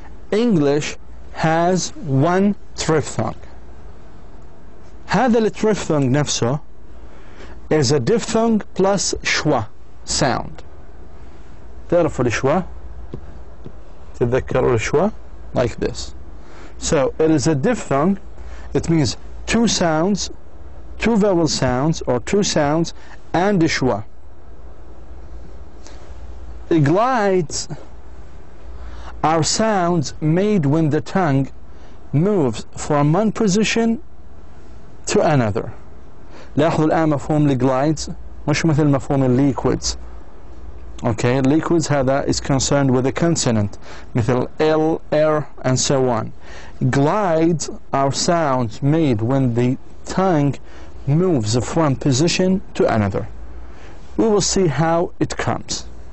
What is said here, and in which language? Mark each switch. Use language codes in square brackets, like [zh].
[en] English has 1 triphthong. [ar] هذا التريفثونج نفسه [en] is a diphthong plus schwa sound. [ar] تعرفوا الشوا؟ تتذكروا الشوا؟ [en] Like this. So it is a diphthong. It means two sounds, two vowel sounds, or two sounds, and a schwa. The glides are sounds made when the tongue moves from one position to another. [ar] لاحظوا الآن مفهوم الglides مش مثل مفهوم liquids. [en] Okay, liquids [ar] هذا [en] is concerned with a consonant [ar] مثل [en] L, R, and so on. Glides are sounds made when the tongue moves from position to another. We will see how it comes.